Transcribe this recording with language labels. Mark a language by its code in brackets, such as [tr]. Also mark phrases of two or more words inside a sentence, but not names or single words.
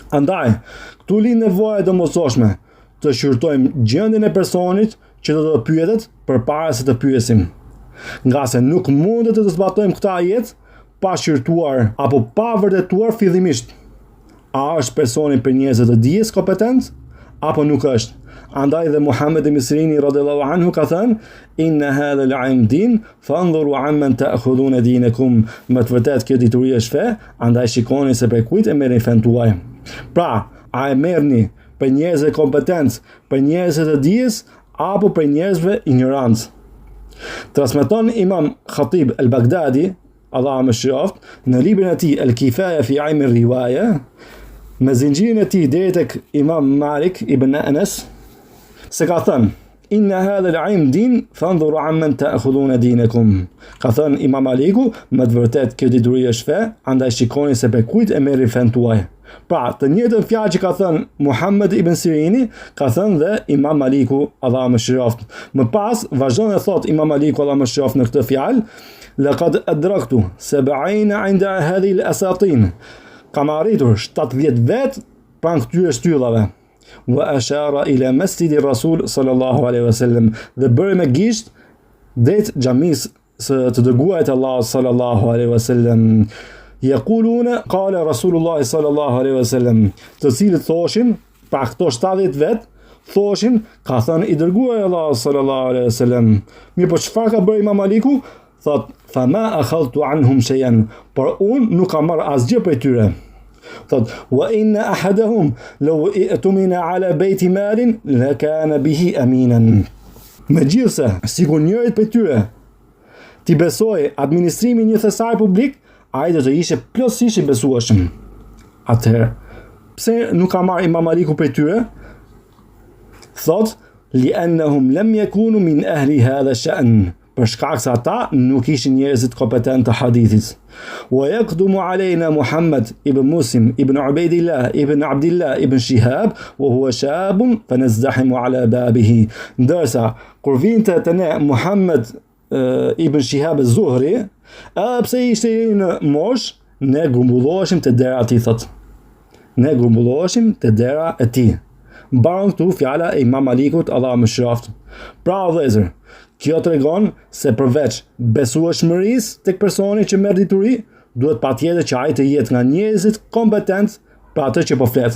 [sq] Andaj, këtu lind nevoja e domosdoshme të shqyrtojmë gjendjen e personit që do të pyetet përpara se të pyesim. Nga se nuk mundet të zbatojmë këtë ajet pa shqyrtuar apo pa vërtetuar fillimisht a është personi për njerëz të dijes kompetent apo nuk është. Andaj dhe Muhammed ibn Sirini [ar] رضي الله عنه [sq] ka thënë: [ar] "إن هذا العلم دين، فانظروا عمن تأخذون دينكم." [sq] Më të vërtetë kjo dituri është fe, andaj shikoni se për kujt e merrni fen tuaj. Pra, a e merrni për njerëzve kompetent, për njerëzve të dijes apo për njerëzve ignorant? Transmeton Imam Khatib al-Baghdadi, Allah më shëroft, në librin e tij Al-Kifaya fi 'ilm ar-riwaya, me zinxhirin e tij deri tek Imam Malik ibn Anas, se ka thënë: [ar] "إن هذا العلم دين، فانظروا عمن تأخذون دينكم." [sq] Ka thënë Imam Maliku, më të vërtetë kjo dituri është fe, andaj shikoni se për kujt e merrni fen tuaj. Pra, të njëjtën fjalë që ka thënë Muhammed ibn Sirini, ka thënë dhe Imam Maliku, Allah më shëroft. Më pas vazhdon e thot Imam Maliku, Allah më shëroft, në këtë fjalë: [ar] "لقد أدركت 70 عند هذه الأساطين." [sq] Kam arritur 70 vet pranë këtyre shtyllave. [ar] وأشار إلى مسجد رسول صلى الله عليه وسلم, [sq] dhe bëri me gisht drejt xhamisë së të dërguarit Allah [ar] صلى الله عليه وسلم. يقولون قال رسول الله صلى الله عليه وسلم, [sq] të cilët thoshin, pra këto 70 vet thoshin, ka thënë i dërguari Allah [ar] صلى الله عليه وسلم. [sq] Mirë, po çfarë ka bërë Imam Maliku? Thot: [ar] "فما أخذت عنهم شيئا", [sq] por unë nuk kam marrë asgjë prej tyre. Thot: [ar] "وإن أحدهم لو اؤتمن على بيت مال لكان به أمينا." [sq] Megjithse, sikur njërit prej tyre ti besoj administrimin një thesar publik, ai do të ishte plotësisht i besueshëm. Atëherë, pse nuk ka marrë Imam Maliku prej tyre? Thot: [ar] "لأنهم لم يكونوا من أهل هذا الشأن", [sq] për shkak se ata nuk ishin njerëzit kompetent të hadithit. [ar] ويقدم علينا محمد بن مسلم بن عبيد الله بن عبد الله بن شهاب وهو شاب فنزدحم على بابه. [sq] Ndërsa kur vinte te ne Muhammad ibn Shihab az-Zuhri, pse ishte në mosh, ne grumbulloheshim te dera e tij, thot. Ne grumbulloheshim te dera e tij. Mbaron këtu fjala e Imam Malikut, Allah më shëroft. Pra vëllezër, kjo tregon se përveç besueshmërisë tek personi që merr dituri, duhet patjetër që ai të jetë nga njerëzit kompetent për atë që po flet.